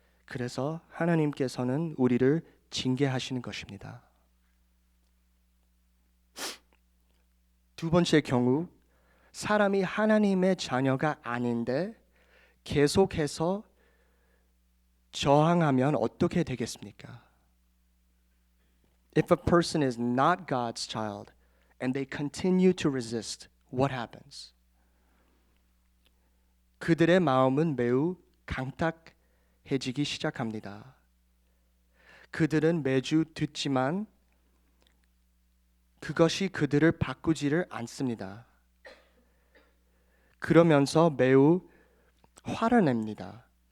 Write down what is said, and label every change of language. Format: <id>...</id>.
<ko>그래서 하나님께서는 우리를 징계하시는 것입니다. 두 번째 경우, 사람이 하나님의 자녀가 아닌데 계속해서 저항하면 어떻게 되겠습니까?</ko> <en>If a person is not God's child and they continue to resist, what happens?</en> <ko>그들의 마음은 매우 강팍해지기 시작합니다. 그들은 매주 듣지만 그것이 그들을 바꾸지를 않습니다. 그러면서 매우 화를 냅니다.</ko>